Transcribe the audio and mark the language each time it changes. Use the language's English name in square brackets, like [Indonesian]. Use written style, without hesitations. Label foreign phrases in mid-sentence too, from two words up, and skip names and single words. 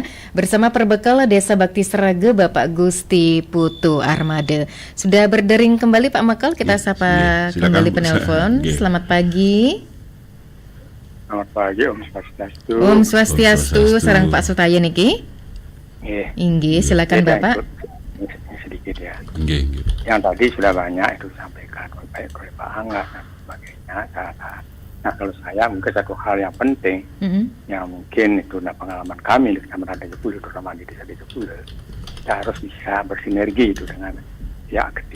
[Indonesian] Bersama Perbekal Desa Bakti Sraga Bapak Gusti Putu Armada. Sudah berdering kembali Pak Mekal, kita sapa kembali penelpon. Selamat pagi. Selamat pagi, [Sanskrit] Om Swastiastu. Om Swastiastu, [Balinese] sareng Pak Sutaya niki. [Indonesian] Inggih, silakan Bapak. Sedikit ya. Nggih. Yang tadi sudah banyak itu disampaikan baik oleh Pak Angga dan sebagainya. Nah, kalau saya mungkin satu hal yang penting yang mungkin itu pengalaman kami di Kecamatan Dejepul, terutama di Desa Dejepul, kita harus bisa bersinergi itu dengan pihak ketiga.